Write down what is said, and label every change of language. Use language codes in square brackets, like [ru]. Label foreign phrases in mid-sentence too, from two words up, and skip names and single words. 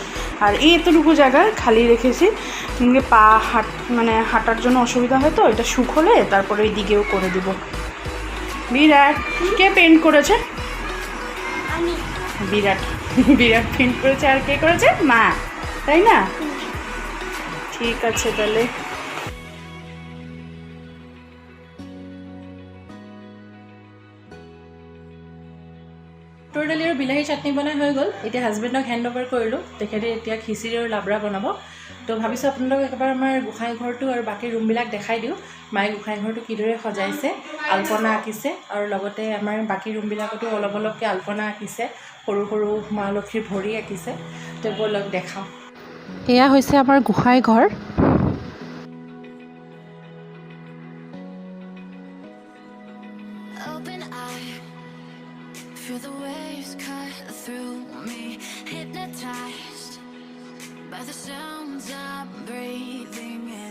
[bn] আর এই এতটুকু জায়গা খালি রেখেছি, পা হাঁটার জন্য অসুবিধা হয়, তো এটা শুকোলে তারপরে এই দিকেও করে দিব। বিরাট কে পেন্ট করেছে? বিরাট পেন্ট করেছে। আর কে করেছে? মা, তাই না? ঠিক আছে তাহলে। [as] বুটৰ দালি আৰু বিলাহী চাটনি বনাই হৈ গ'ল। এতিয়া হাজবেণ্ডক [en] hand over [as] কৰিলোঁ, তেখেতে এতিয়া খিচিৰি আৰু লাবৰা বনাব। তো ভাবিছোঁ আপোনালোকক এবাৰ আমাৰ গোসাঁই ঘৰটো আৰু বাকী ৰুমবিলাক দেখাই দিওঁ। মায়ে গোসাঁই ঘৰটো কিদৰে সজাইছে, আলপনা আঁকিছে, আৰু লগতে আমাৰ বাকী ৰুমবিলাকতো অলপ অলপকৈ আলপনা আঁকিছে, সৰু সৰু মা লক্ষ্মীৰ ভৰি আঁকিছে। তো ব'লক দেখাওঁ। এয়া হৈছে আমাৰ গোসাঁই ঘৰ। [en] Feel the waves cut through me, hypnotized by the sounds I'm breathing in.